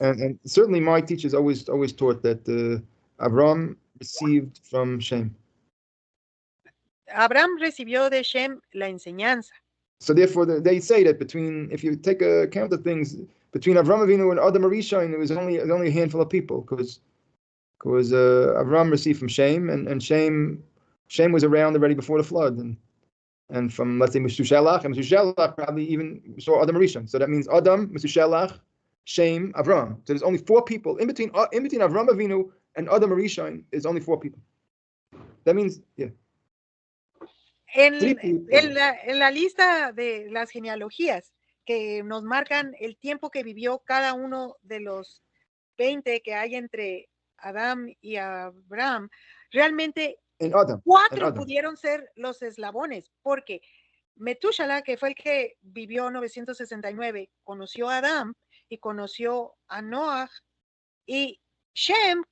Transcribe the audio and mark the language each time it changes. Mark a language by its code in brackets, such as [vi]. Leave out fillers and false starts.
[en] And certainly my teachers always taught that Avram received from Shem. [es] Abraham recibió de Shem la enseñanza. [en] So therefore, they say that if you take account of things, between Avram Avinu and Adam Arishain, it was only a handful of people, because Avram received from Shem, and Shem was around already before the flood, and from, let's say, Metushelach, and Metushelach probably even saw Adam Arishain. So that means Adam, Metushelach, Shem, Avram. So there's only 4 people in between Avram Avinu and Adam Arishain. Is only 4 people. That means, yeah. [es] En la lista de las genealogías que nos marcan el tiempo que vivió cada uno de los 20 que hay entre Adán y Abraham, realmente 4 pudieron ser los eslabones, porque Metushala, que fue el que vivió 969, conoció a Adán y conoció a Noah, y Shem